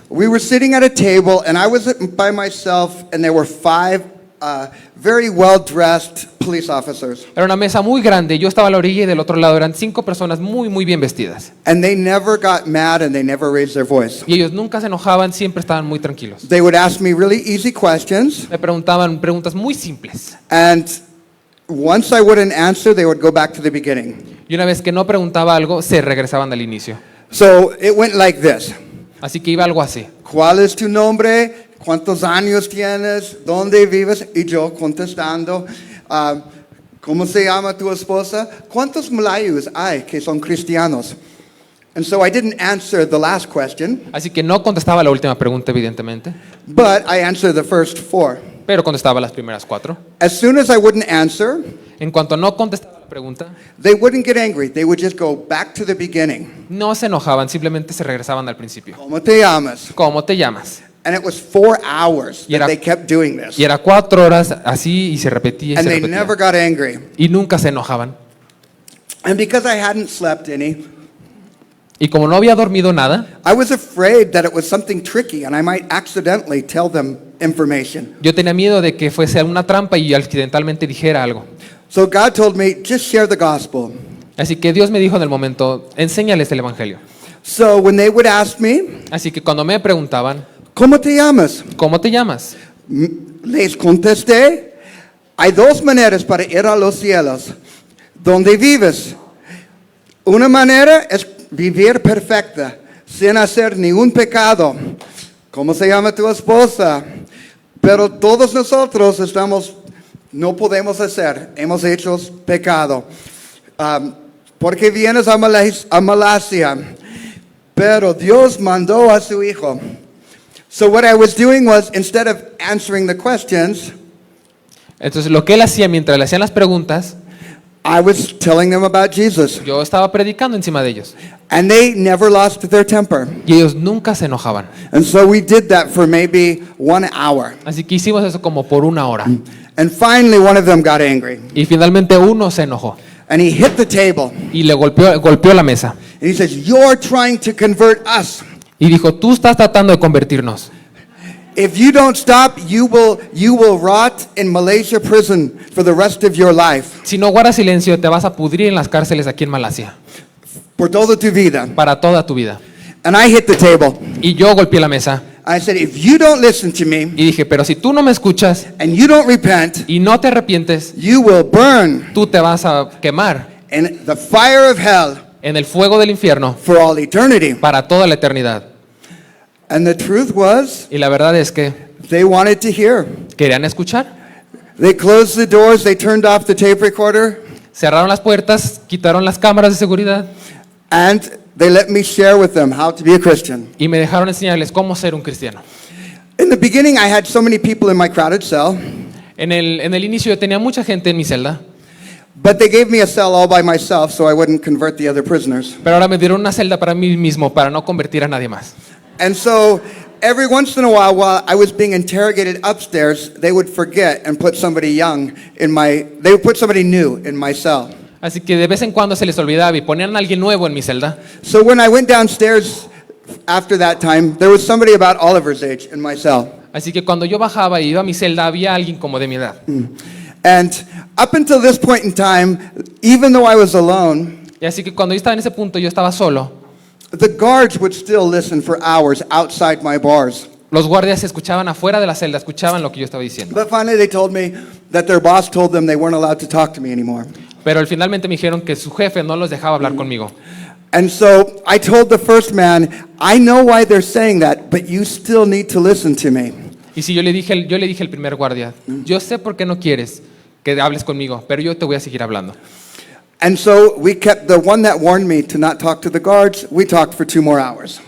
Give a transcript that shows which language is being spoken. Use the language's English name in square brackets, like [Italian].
[English] We were sitting at a table, and I was by myself, and there were 5 very well-dressed police officers. [Spanish] Era una mesa muy grande, yo estaba a la orilla y del otro lado eran 5 personas muy, muy bien vestidas. [English] And they never got mad, and they never raised their voice. [Spanish] Y ellos nunca se enojaban, siempre estaban muy tranquilos. [English] They would ask me really easy questions, [Spanish] Me preguntaban preguntas muy simples. [English] and once I wouldn't answer, they would go back to the beginning. [Spanish] Y una vez que no preguntaba algo, se regresaban al inicio. [English] So it went like this. [Spanish] Así que iba algo así. ¿Cuál es tu nombre? ¿Cuántos años tienes? ¿Dónde vives? Y yo contestando, ¿cómo se llama tu esposa? ¿Cuántos malayos hay que son cristianos? [English] And so I didn't answer the last question, [Spanish] Así que no contestaba la última pregunta, evidentemente, [English] but I answered the first 4. [Spanish] pero contestaba las primeras 4. [English] As soon as I wouldn't answer, [Spanish] En cuanto no contestaba la pregunta, [English] they wouldn't get angry. They would just go back to the beginning. [Spanish] no se enojaban, simplemente se regresaban al principio. ¿Cómo te llamas? ¿Cómo te llamas? [English] And it was 4 hours [Spanish] Y era- [English] that they kept doing this. [Spanish] Y era 4 horas así y se repetía y [English] And [Spanish] se [English] they [Spanish] repetía. [English] never got angry. [Spanish] Y nunca se enojaban. [English] And because I hadn't slept any, [Spanish] Y como no había dormido nada, [English] I was afraid that it was something tricky and I might accidentally tell them information. [Spanish] yo tenía miedo de que fuese una trampa y accidentalmente dijera algo. [English] So God told me, just share the gospel. [Spanish] Así que Dios me dijo en el momento, enséñales el evangelio. [English] So when they would ask me, [Spanish] Así que cuando me preguntaban, ¿cómo te llamas? ¿cómo te llamas? Les contesté, hay dos maneras para ir a los cielos. ¿Dónde vives? Una manera es vivir perfecta, sin hacer ningún pecado. ¿Cómo se llama tu esposa? Pero todos nosotros no podemos hacer, hemos hecho pecado. ¿Por qué vienes a Malasia? Pero Dios mandó a su hijo. [English] So what I was doing was, instead of answering the questions, [Spanish] Entonces lo que él hacía mientras le hacían las preguntas, [English] I was telling them about Jesus. [Spanish] yo estaba predicando encima de ellos. [English] And they never lost their temper. [Spanish] Y ellos nunca se enojaban. [English] And so we did that for maybe 1 hour. [Spanish] Así que hicimos eso como por una hora. [English] And finally one of them got angry. [Spanish] Y finalmente uno se enojó [English] And he hit the table. [Spanish] y le golpeó la mesa. [English] And he says, "You're trying to convert us. [Spanish] Y dijo, tú estás tratando de convertirnos. [English] If you don't stop, you will rot in Malaysia prison for the rest of your life. [Spanish] Si no guardas silencio, te vas a pudrir en las cárceles aquí en Malasia. Por toda tu vida." Para toda tu vida. [English] And I hit the table. [Spanish] Y yo golpeé la mesa. [English] I said, "If you don't listen to me [Spanish] Y dije, pero si tú no me escuchas [English] and you don't repent, [Spanish] y no te arrepientes, [English] you will burn [Spanish] tú te vas a quemar [English] in the fire of hell [Spanish] en el fuego del infierno [English] for all eternity." [Spanish] para toda la eternidad. [English] And the truth was, [Spanish] Y la verdad es que [English] they wanted to hear. [Spanish] querían escuchar. [English] They closed the doors, they turned off the tape recorder, [Spanish] Cerraron las puertas, quitaron las cámaras de seguridad [English] and they let me share with them how to be a Christian. [Spanish] y me dejaron enseñarles cómo ser un cristiano. [English] In the beginning, I had so many people in my crowded cell, [Spanish] En el inicio yo tenía mucha gente en mi celda, [English] but they gave me a cell all by myself so I wouldn't convert the other prisoners. [Spanish] pero ahora me dieron una celda para mí mismo para no convertir a nadie más. [English] And so every once in a while I was being interrogated upstairs, they would forget and put somebody they would put somebody new in my cell. [Spanish] Así que de vez en cuando se les olvidaba y ponían a alguien nuevo en mi celda. [English] So when I went downstairs after that time, there was somebody about Oliver's age in my cell. [Spanish] Así que cuando yo bajaba y iba a mi celda había alguien como de mi edad. [English] And up until this point in time, even though I was alone, [Spanish] Y así que cuando yo estaba en ese punto yo estaba solo. [English] the guards would still listen for hours outside my bars. [Spanish] Los guardias escuchaban afuera de la celda, escuchaban lo que yo estaba diciendo. [English] But finally they told me that their boss told them they weren't allowed to talk to me anymore. [Spanish] Pero finalmente me dijeron que su jefe no los dejaba hablar conmigo. [English] And so I told the first man, "I know why they're saying that, but you still need to listen to me." [Spanish] Y si yo le dije al primer guardia, yo sé por qué no quieres que hables conmigo, pero yo te voy a seguir hablando. [English] And so we kept the one that warned me to not talk to the guards, we talked for 2 more hours.